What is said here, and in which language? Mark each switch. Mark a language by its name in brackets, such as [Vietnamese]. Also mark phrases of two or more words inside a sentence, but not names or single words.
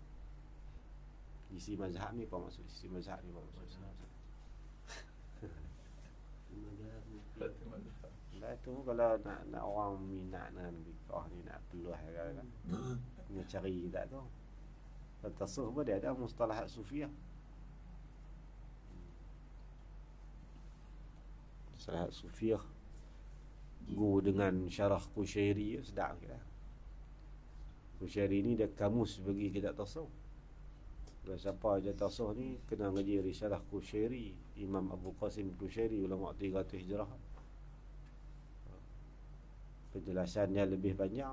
[Malay] Isi mazhab ni apa maksud? Isi mazhab ni apa maksud? Lepas tu kalau nak orang minat dengan fiqh ni, nak peluh kan. Kena cari kitab tu. Tasawuf pun dia ada [Arabic] مصطلحات صوفية. مصطلحات صوفية. [Malay] Go dengan syarah Qushairi, sedap kita. Qushairi ni dia kamus bagi kitab tasawuf. Kalau siapa aja tasawuf ni kena ngaji risalah Qushairi, Imam Abu Qasim Qushairi, ulama 300 Hijrah. Penjelasannya lebih panjang.